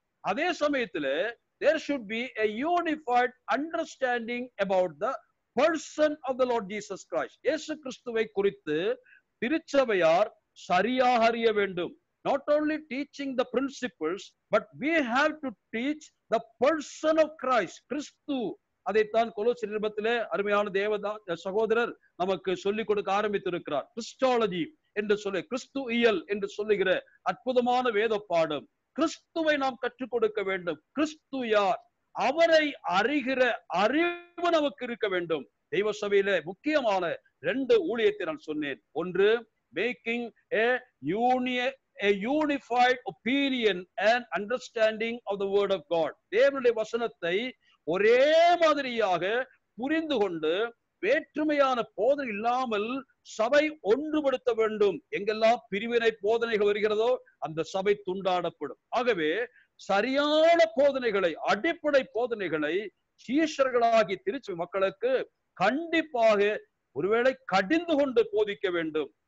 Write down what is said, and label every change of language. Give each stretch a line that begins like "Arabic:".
Tamil: அதே சமயத்தில்
English: there should be a unified understanding about the person of the Lord Jesus Christ.
Tamil: இயேசு கிறிஸ்துவை குறித்து திருச்சபையார் சரியாக அறிய வேண்டும்.
English: Not only teaching the principles, but we have to teach the person of Christ.
Tamil: கிறிஸ்து. அதைத்தான் கொலோசியர் நிருபத்திலே அருமையான தேவதா சகோதரர் நமக்கு சொல்லிக் கொடுக்க ஆரம்பித்திருக்கிறார். கிறிஸ்டாலஜி என்று சொல்லி, கிறிஸ்துவியல் என்று சொல்லுகிற அற்புதமான வேத பாடம். கிறிஸ்துவை நாம் கற்றுக் கொடுக்க வேண்டும். கிறிஸ்து யார்? அவரை அறிகிற அறிவு நமக்கு இருக்க வேண்டும். தெய்வ சபையில முக்கியமான 2 ஊழியத்தை நான் சொன்னேன். ஒன்று,
English: making a unified opinion and understanding of the word of God.
Tamil: தேவனுடைய வசனத்தை ஒரே மாதிரியாக புரிந்து கொண்டு வேற்றுமையான போதனை இல்லாமல் சபை ஒன்றுபடுத்த வேண்டும். எங்கெல்லாம் பிரிவினை போதனைகள் வருகிறதோ அந்த சபை துண்டாடப்படும். ஆகவே சரியான போதனைகளை, அடிப்படை போதனைகளை சீஷர்களாகி திருச்சி மக்களுக்கு கண்டிப்பாக ஒருவேளை கடிந்து கொண்டு போதிக்க வேண்டும்.